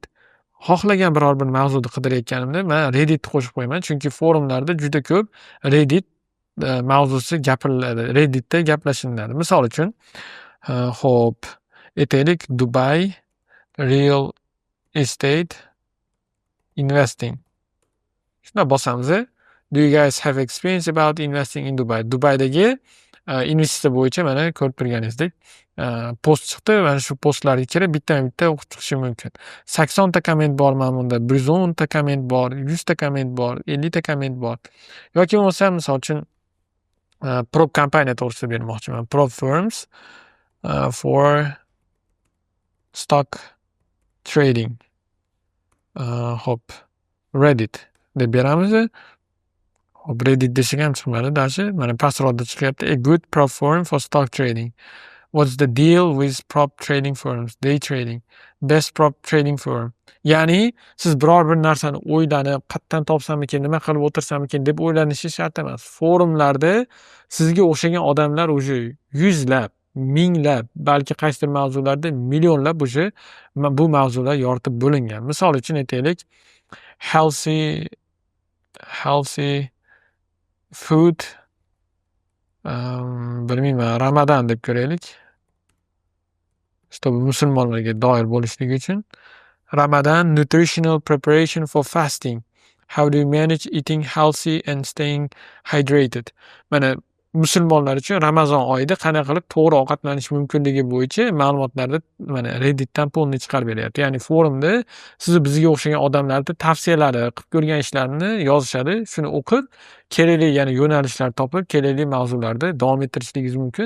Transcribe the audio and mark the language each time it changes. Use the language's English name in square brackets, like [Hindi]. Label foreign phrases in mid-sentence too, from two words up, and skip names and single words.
[Uzbek] Xohlagan biror bir mavzuni qidirayotganimda men Redditni qo'shib qo'yaman, chunki forumlarda juda ko'p Reddit mavzusi gapiriladi. Redditda gaplashiladi. Misol uchun, xo'p, aytaylik, [English] Dubai Real Estate Investing. [Uzbek] Shuna bosamiz. [English] Do you guys have experience about investing in Dubai? [Uzbek] Dubaydagi investitsiya bo'yicha mana ko'rib turganingizdek post chiqdi. Mana shu postlarga kirib bitta o'qib chiqishim mumkin. 80 ta komment bor mana bunda, 110 ta komment bor, 100 ta komment bor, 50 ta komment bor. Yoki bo'lmasa, misol uchun prop kompaniya to'g'risida bermoqchiman. [English] Prop firms for stock trading. [Uzbek] Hop, Reddit deb beramiz. Hop, Reddit desang ham chiqmadi dashi. Mana pastroqda chiqyapti. [English] A good prop firm for stock trading. What's the deal with prop trading firms? Day trading. Best prop trading firm. [Uzbek] Ya'ni siz biror bir narsani o'ylanib, qayerdan topsamikin, nima qilib o'tirsamikin deb o'ylanishi shart emas. Forumlarda sizga o'xshagan odamlar уже yuzlab, minglab, balki qaysidir mavzularda millionlab уже bu mavzular yoritib bo'lingan. Misol uchun aytaylik, [English] healthy food, [Uzbek] bilmayman, Ramadan deb ko'raylik. Чтобы musulmonlarga doir bo'lishligi uchun. [English] Ramadan nutritional preparation for fasting. How do you manage eating healthy and staying hydrated? [Uzbek] Mana musulmonlar uchun Ramazon oyida qanday qilib to'g'ri ovqatlanish mumkinligi bo'yicha ma'lumotlarni mana Redditdan polni chiqarib beryapti. Ya'ni forumda sizni bizga o'xshagan odamlarning tavsiyalari, qilib ko'rgan ishlarini yozishadi. Shuni o'qib, kerakli, ya'ni yo'nalishlar topib, kerakli mavzularda davom ettirishligingiz mumkin.